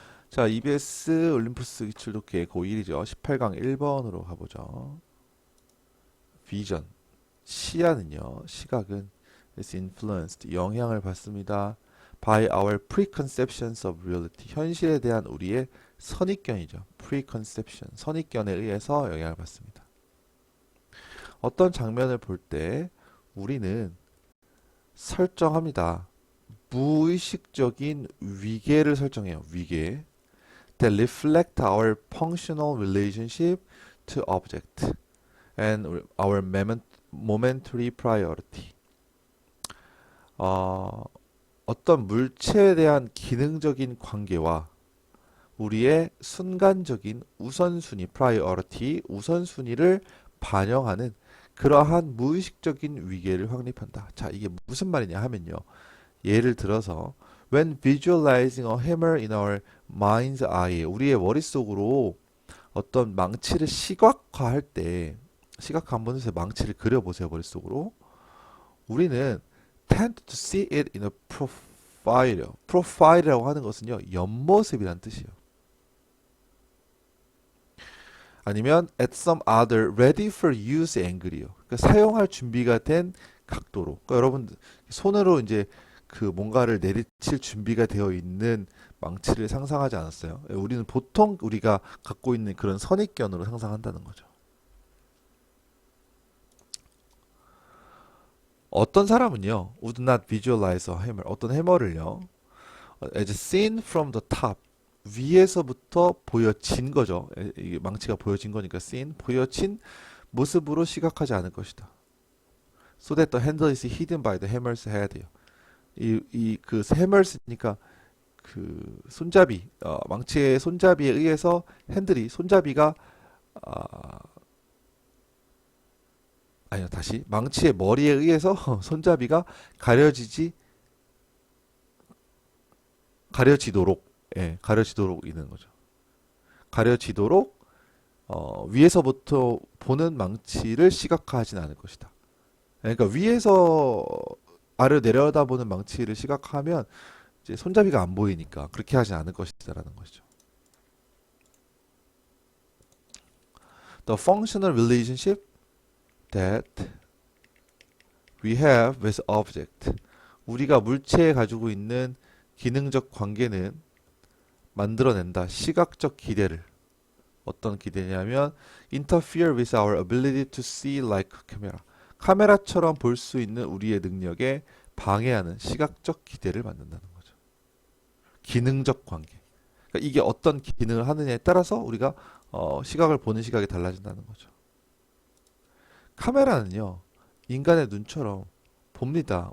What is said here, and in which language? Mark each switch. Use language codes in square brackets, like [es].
[ko] 자, EBS 올림푸스 기출독해 고1이죠. 18강 1번으로 가보죠. 비전, 시야는요, 시각은 [en] is influenced, [ko] 영향을 받습니다. [en] by our preconceptions of reality, [ko] 현실에 대한 우리의 선입견이죠. preconception, 선입견에 의해서 영향을 받습니다. 어떤 장면을 볼 때 우리는 설정합니다. 무의식적인 위계를 설정해요. 위계. [en] That reflect our functional relationship to object and our momentary priority. [ko] 어떤 물체에 대한 기능적인 관계와 우리의 순간적인 우선순위, priority, 우선순위를 반영하는 그러한 무의식적인 위계를 확립한다. 자, 이게 무슨 말이냐 하면요. 예를 들어서 [en] when visualizing a hammer in our mind's eye, [ko] 우리의 머릿속으로 어떤 망치를 시각화할 때, 시각화 한번 해서 망치를 그려보세요, 머릿속으로. 우리는 [en] tend to see it in a profile. [ko] profile이라고 하는 것은요, 옆모습이란 뜻이에요. 아니면 [en] at some other ready for use angle이요. [ko] 그러니까 사용할 준비가 된 각도로. 그러니까 여러분 손으로 이제 그 뭔가를 내리칠 준비가 되어 있는 망치를 상상하지 않았어요. 우리는 보통 우리가 갖고 있는 그런 선입견으로 상상한다는 거죠. 어떤 사람은요, [en] would not visualize a hammer, [ko] 어떤 해머를요, [en] as seen from the top, [ko] 위에서부터 보여진 거죠. 이게 망치가 보여진 거니까 seen, 보여진 모습으로 시각하지 않을 것이다. [en] So that the handle is hidden by the hammer's head요. [ko] 그 해머스니까 그 손잡이, 망치의 손잡이에 의해서 핸들이 손잡이가 아니요, 다시 망치의 머리에 의해서 손잡이가 가려지도록, 예, 가려지도록 있는 거죠. 가려지도록 위에서부터 보는 망치를 시각화하진 않을 것이다. 그러니까 위에서 아래로 내려다보는 망치를 시각화하면 이제 손잡이가 안 보이니까 그렇게 하진 않을 것이다라는 것이죠. [en] The functional relationship that we have with object. [ko] 우리가 물체에 가지고 있는 기능적 관계는 만들어낸다. 시각적 기대를. 어떤 기대냐면 [en] interfere with our ability to see like camera. [ko] 카메라처럼 볼 수 있는 우리의 능력에 방해하는 시각적 기대를 만든다는 거죠. 기능적 관계. 그러니까 이게 어떤 기능을 하느냐에 따라서 우리가 시각을 보는 시각이 달라진다는 거죠. 카메라는요, 인간의 눈처럼 봅니다.